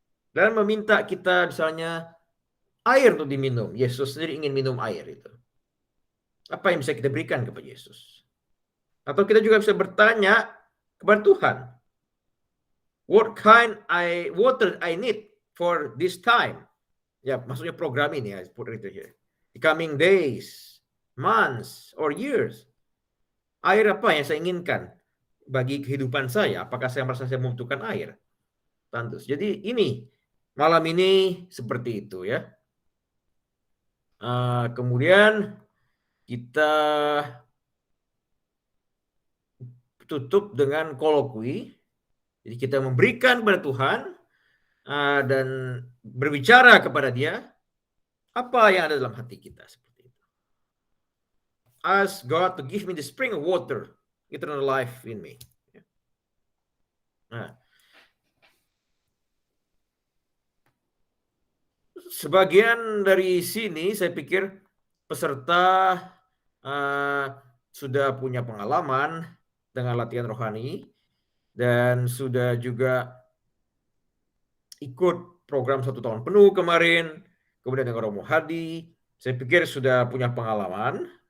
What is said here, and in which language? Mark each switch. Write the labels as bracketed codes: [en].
[id] Dan meminta kita misalnya air untuk diminum. Yesus sendiri ingin minum air itu. Apa yang bisa kita berikan kepada Yesus? Atau kita juga bisa bertanya kepada Tuhan. [en] What kind water I need for this time? [id] Ya, maksudnya program ini ya, [en] put it here. The coming days, months, or years. [id] Air apa yang saya inginkan bagi kehidupan saya? Apakah saya merasa saya membutuhkan air? Tentu. Jadi ini, malam ini seperti itu ya. Kemudian kita tutup dengan kolokwi. Jadi kita memberikan kepada Tuhan dan berbicara kepada Dia apa yang ada dalam hati kita seperti itu. [en] Ask God to give me the spring of water, eternal life in me. [id] Nah, sebagian dari sini saya pikir peserta sudah punya pengalaman dengan latihan rohani dan sudah juga ikut program 1 tahun penuh kemarin, kemudian dengan Romo Hadi, saya pikir sudah punya pengalaman.